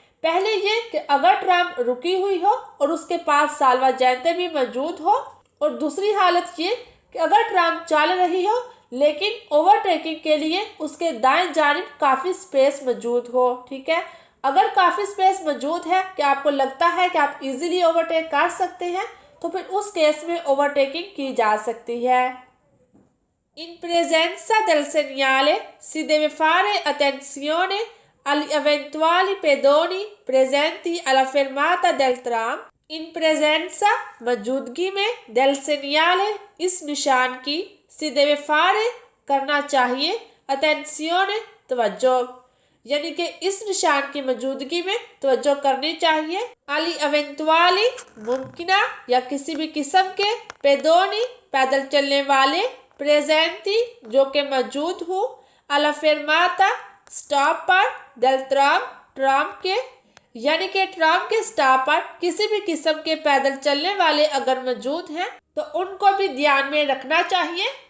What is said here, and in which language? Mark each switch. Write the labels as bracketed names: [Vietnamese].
[Hindi] पहले ये कि अगर ट्राम रुकी हुई हो और उसके पास साल्वाजेंते भी मौजूद हो, और दूसरी हालत ये कि अगर ट्राम चल रही हो लेकिन ओवरटेकिंग के लिए उसके दाएं जानिब काफ़ी स्पेस मौजूद हो। ठीक है, अगर काफ़ी स्पेस मौजूद है कि आपको लगता है कि आप इजीली ओवरटेक कर सकते हैं, तो फिर उस केस में ओवरटेकिंग की जा सकती है। [Italian] इन presenza del segnale si deve fare attenzione agli eventuali pedoni presenti alla fermata del tram। [Hindi] इन [Italian] presenza [Hindi] मौजूदगी में [Italian] del segnale [Hindi] इस निशान की [Italian] si deve fare [Hindi] करना चाहिए, [Italian] attenzione [Hindi] तवज्जो, यानी कि इस निशान की मौजूदगी में तवज्जो करनी चाहिए। अली एवेंटुअली मुमकिना या किसी भी किस्म के, पेदोनी पैदल चलने वाले, प्रेजेंटी जो कि मौजूद हो, अला फेरमाता स्टॉप पर, del ट्राम ट्राम के, यानी कि ट्राम के स्टॉप पर किसी भी किस्म के पैदल चलने वाले अगर मौजूद हैं तो उनको भी ध्यान में रखना चाहिए।